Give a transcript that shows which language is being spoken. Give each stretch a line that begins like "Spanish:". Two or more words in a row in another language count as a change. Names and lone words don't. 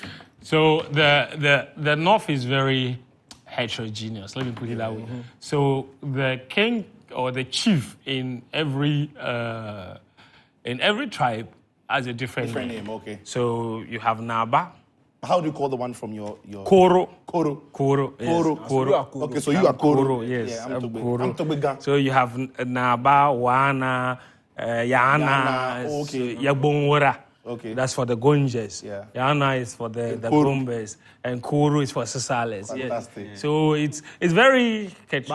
English: So the North is very heterogeneous, let me put it that way. So the king or the chief in every tribe has a different name, okay. So you have Naba. How do you call the one from your... Koro. Koro. Koro. Yes. Koro. Koro. Okay, so you are Koro. Koro, yes. Yeah, I'm Koro. I'm Togbegan. So you have Naba, Wana, Yana, okay. Yagbonwora. Okay. That's for the Gonjes. Yeah. Yana is for the Bumbes. And Koro is for Sisales. Fantastic. Yeah. So it's very catchy.